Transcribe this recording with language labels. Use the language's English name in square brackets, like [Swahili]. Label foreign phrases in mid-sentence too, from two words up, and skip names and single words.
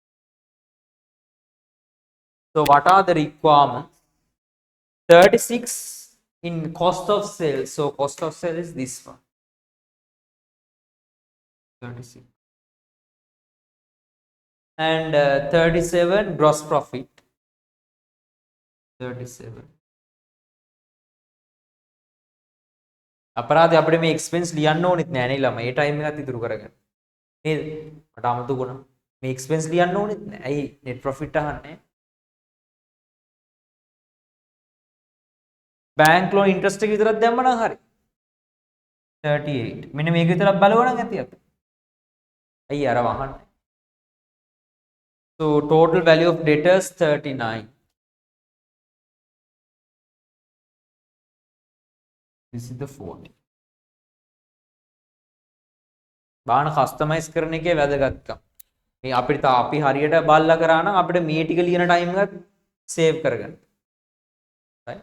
[English] So what are the requirements? 36 in cost of sales. So cost of sale is this one. 36. And 37 gross profit. 37. [Sinhala] අපරාධ අපිට මේ එක්ස්පෙන්ස් ලියන්න ඕනෙත් නෑ නේ ළමයි. ඒ ටයිම් එකත් ඉතුරු කරගන්න. නේද? මට අමතක වුණා. මේ එක්ස්පෙන්ස් ලියන්න ඕනෙත් නෑ. ඇයි [English] net profit [Sinhala] අහන්නේ? [English] bank loan interest [Sinhala] එක විතරක් දැම්ම නම් හරි. 38. මෙන්න මේක විතරක් බලවනම් ඇති අපි. ඇයි අර වහන්නේ? [English] So total value of debtors 39. This is the 40. [Sinhala] බාන කස්ටමයිස් කරන එකේ වැදගත්කම. මේ අපිට අපි හරියට බලලා කරා නම් අපිට මේ ටික ලියන ටයිම් එකත් සේව් කරගන්න. [English] Right?